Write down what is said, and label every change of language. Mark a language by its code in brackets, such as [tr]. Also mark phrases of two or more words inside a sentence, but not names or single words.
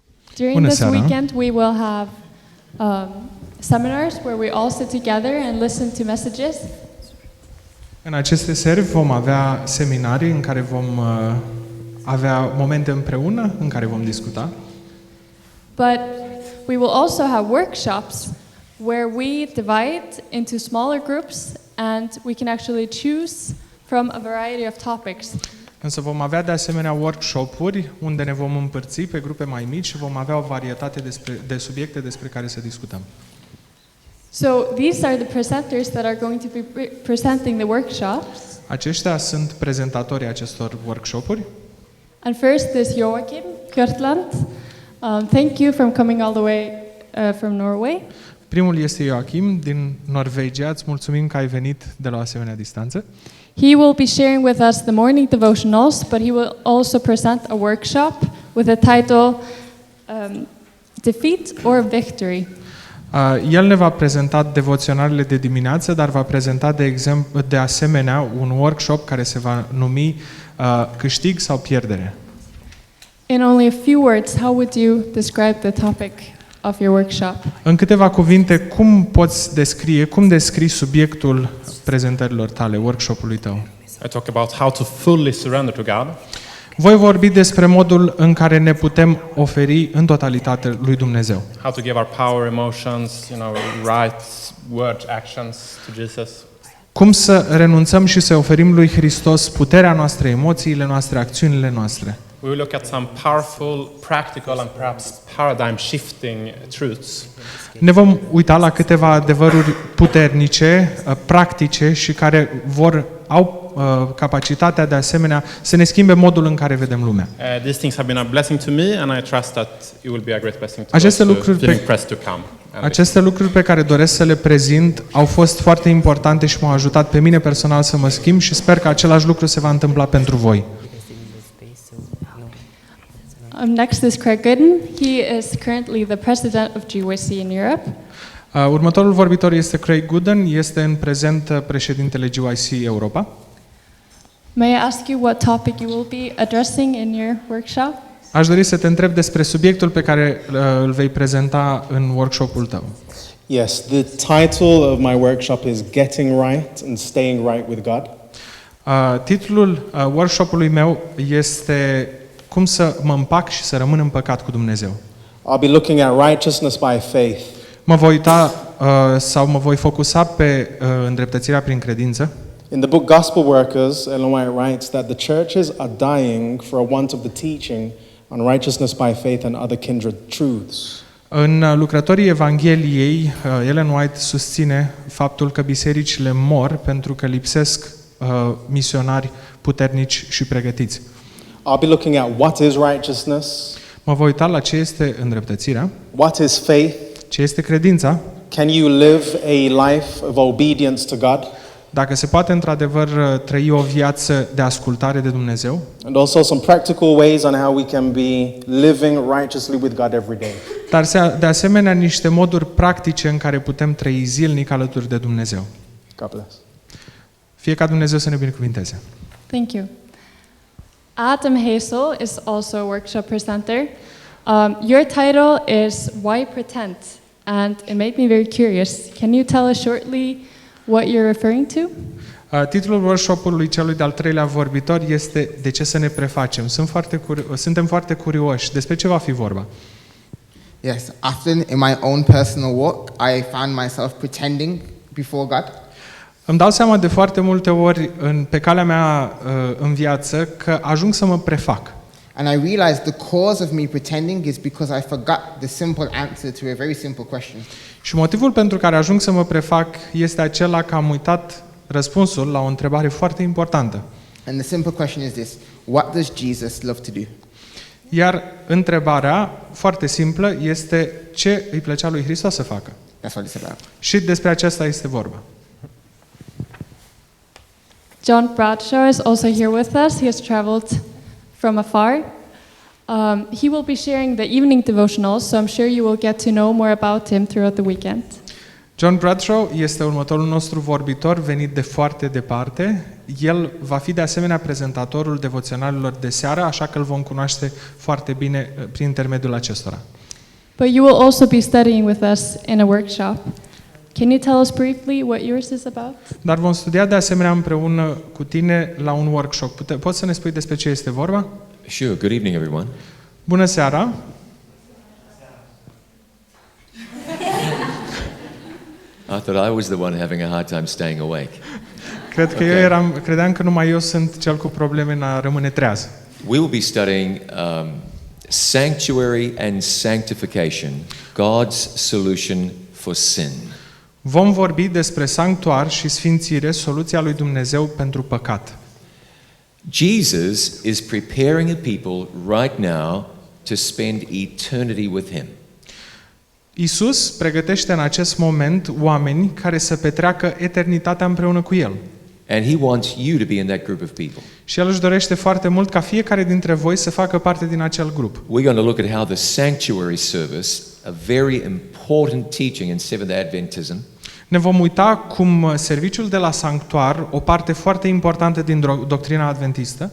[en] During this weekend, we will have seminars where we all sit together and listen to messages. [ro] În aceste seri vom avea seminarii în care vom avea momente împreună în care vom discuta. [en] But we will also have workshops where we divide into smaller groups and we can actually choose from a variety of topics. [ro] Însă vom avea de asemenea workshop-uri unde ne vom împărți pe grupe mai mici și vom avea o varietate de subiecte despre care să discutăm. [en] So these are the presenters that are going to be presenting the workshops. [ro] Aceștia sunt prezentatorii acestor workshop-uri. [en] And first is Joachim Kjørtland. Thank you for coming all the way from Norway. [ro] Primul este Joachim din Norvegia. Îți mulțumim că ai venit de la o asemenea distanță. [en] He will be sharing with us the morning devotionals, but he will also present a workshop with the title Defeat or Victory. [ro] El ne va prezenta devoționalele de dimineață, dar va prezenta de asemenea un workshop care se va numi Câștig sau pierdere. [en] In only a few words, how would you describe the topic of your workshop? [ro] În câteva cuvinte, cum descrii subiectul prezentărilor tale, workshopului tău? [en] I talk about how to fully surrender to God. [ro] Voi vorbi despre modul în care ne putem oferi în totalitate lui Dumnezeu. [en] How to give our power, emotions, right words, actions to Jesus. [ro] Cum să renunțăm și să oferim lui Hristos puterea noastră, emoțiile noastre, acțiunile noastre. [en] We will look at some powerful, practical and perhaps paradigm shifting truths. [ro] Ne vom uita la câteva adevăruri puternice, practice și care au capacitatea de asemenea să ne schimbe modul în care vedem lumea. [en] These things have been a blessing to me and I trust that it will be a great blessing to those who feel impressed to come. [ro] Aceste lucruri pe care doresc să le prezint au fost foarte importante și m-au ajutat pe mine personal să mă schimb și sper că același lucru se va întâmpla pentru voi. [en] Next is Craig Gooden. He is currently the president of GYC in Europe. [ro] Următorul vorbitor este Craig Gooden, este în prezent președintele GYC Europa. [en] May I ask you what topic you will be addressing in your workshop? [ro] Aș dori să te întreb despre subiectul pe care îl vei prezenta în workshopul tău. [en] Yes, the title of my workshop is Getting Right and Staying Right with God. [ro] Titlul workshopului meu este Cum să mă împac și să rămân împăcat cu Dumnezeu. [en] I'll be looking at righteousness by faith. [ro] Mă voi uita sau mă voi focusa pe îndreptățirea prin credință. [en] In the book Gospel Workers, Ellen White writes that the churches are dying for a want of the teaching on righteousness by faith and other kindred truths. [ro] În lucrătorii Evangheliei, Ellen White susține faptul că bisericile mor pentru că lipsesc misionari puternici și pregătiți. [en] I'll be looking at what is righteousness. [ro] Mă voi uita la ce este îndreptățirea, [en] what is faith, [ro] ce este credința, [en] can you live a life of obedience to God, [ro] dacă se poate într-adevăr trăi o viață de ascultare de Dumnezeu, [en] and also some practical ways on how we can be living righteously with God every day. [ro] dar de asemenea niște moduri practice în care putem trăi zilnic alături de Dumnezeu. [en] God bless. [ro] Fie ca Dumnezeu să ne binecuvinteze. [en] Thank you. Adam Hazel is also a workshop presenter. Your title is Why Pretend? And it made me very curious. Can you tell us shortly what you're referring to? [ro] Titlul workshopului celui de-al treilea vorbitor este De ce să ne prefacem? Suntem foarte curioși. Despre ce va fi vorba? [en] Yes, often in my own personal walk, I found myself pretending before God. [ro] Îmi dau seama de foarte multe ori pe calea mea în viață că ajung să mă prefac. [en] And I realized the cause of me pretending is because I forgot the simple answer to a very simple question. [ro] Și motivul pentru care ajung să mă prefac este acela că am uitat răspunsul la o întrebare foarte importantă. [en] And the simple question is this: what does Jesus love to do? [ro] Iar întrebarea foarte simplă este ce îi plăcea lui Hristos să facă. [en] That's what it's about. [ro] Și despre aceasta este vorba. [en] John Bradshaw is also here with us. He has traveled from afar. He will be sharing the evening devotionals, so I'm sure you will get to know more about him throughout the weekend. [ro] John Bradshaw este următorul nostru vorbitor venit de foarte departe. El va fi de asemenea prezentatorul devoționalelor de seară, așa că îl vom cunoaște foarte bine prin intermediul acestora. [en] but you will also be studying with us in a workshop. Can you tell us briefly what yours is about? [ro] Dar vom studia de asemenea împreună cu tine la un workshop. Poți să ne spui despre ce este vorba? [en] Sure. Good evening, everyone. [ro] Bună seara! [en] I thought I was the one having a hard time staying awake. [ro] Cred că credeam că numai eu sunt cel cu probleme în a rămâne treaz. [en] We will be studying sanctuary and sanctification, God's solution for sin. [ro] Vom vorbi despre sanctuar și sfințire, soluția lui Dumnezeu pentru păcat. [en] Jesus is preparing a people right now to spend eternity with him. [ro] Isus pregătește în acest moment oameni care să petreacă eternitatea împreună cu El. [en] And he wants you to be in that group of people. [ro] Și El își dorește foarte mult ca fiecare dintre voi să facă parte din acel grup. [en] We're going to look at how the sanctuary service, a very important teaching in Seventh Adventism, [ro] Ne vom uita cum serviciul de la sanctuar, o parte foarte importantă din doctrina adventistă,